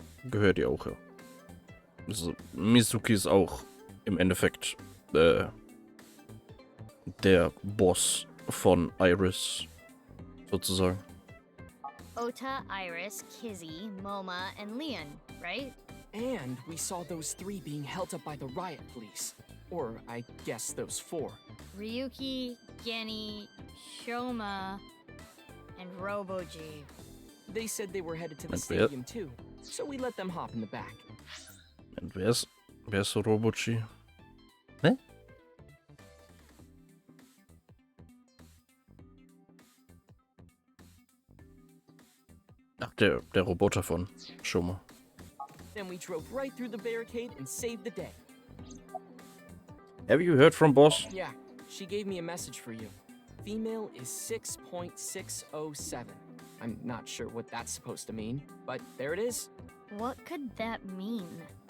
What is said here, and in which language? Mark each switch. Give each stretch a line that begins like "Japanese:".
German: Gehört ihr auch, ja. Also, Mizuki ist auch im Endeffekt der Boss von Iris, sozusagen.
English: Ota, Iris, Kizzy, Moma, and Leon, right? And we saw those 3 being held up by the riot police. Or, I guess those 4. Ryuki, Genny, Shoma, and Roboji. They said they were headed to the And stadium too, so we let them hop in the back.
German: Und wer ist so Robochi? Ne? Ach, der Roboter von Shoma.
English: Then we drove right through the barricade and saved the day. Have you heard from Boss? Yeah, she gave me a message for you. Female is 6.607. I'm not sure what that's supposed to mean, but there it is. What could that mean?